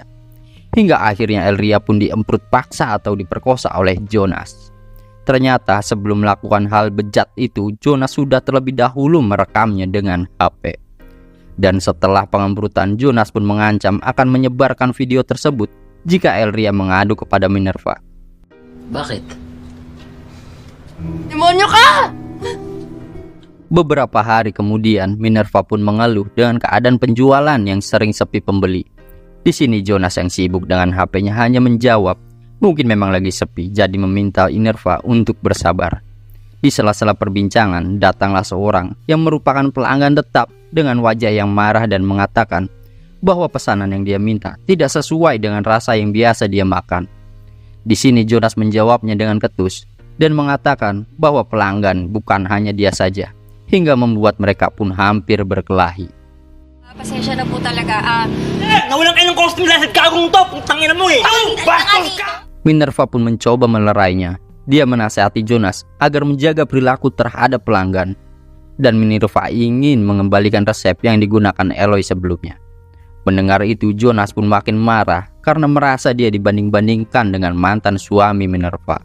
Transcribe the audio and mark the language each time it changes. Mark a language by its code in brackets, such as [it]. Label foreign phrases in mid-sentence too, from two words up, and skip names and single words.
[id] Hingga akhirnya Elria pun diemprut paksa atau diperkosa oleh Jonas. Ternyata sebelum melakukan hal bejat itu, Jonas sudah terlebih dahulu merekamnya dengan HP. Dan setelah pengemprutan, Jonas pun mengancam akan menyebarkan video tersebut jika Elria mengadu kepada Minerva. [tl] Bakit? Demonyo ka! [id] Beberapa hari kemudian, Minerva pun mengeluh dengan keadaan penjualan yang sering sepi pembeli. Di sini Jonas yang sibuk dengan HP-nya hanya menjawab, mungkin memang lagi sepi, jadi meminta Minerva untuk bersabar. Di sela-sela perbincangan, datanglah seorang yang merupakan pelanggan tetap dengan wajah yang marah dan mengatakan bahwa pesanan yang dia minta tidak sesuai dengan rasa yang biasa dia makan. Di sini Jonas menjawabnya dengan ketus dan mengatakan bahwa pelanggan bukan hanya dia saja, hingga membuat mereka pun hampir berkelahi. [tl] Pasensya na po talaga. Nawalan kayo ng costume dahil sa gagong to. Putang ina mo eh. Bastos ka! [id] Minerva pun mencoba melerainya. Dia menasihati Jonas agar menjaga perilaku terhadap pelanggan. Dan Minerva ingin mengembalikan resep yang digunakan Eloy sebelumnya. Mendengar itu, Jonas pun makin marah karena merasa dia dibanding-bandingkan dengan mantan suami Minerva.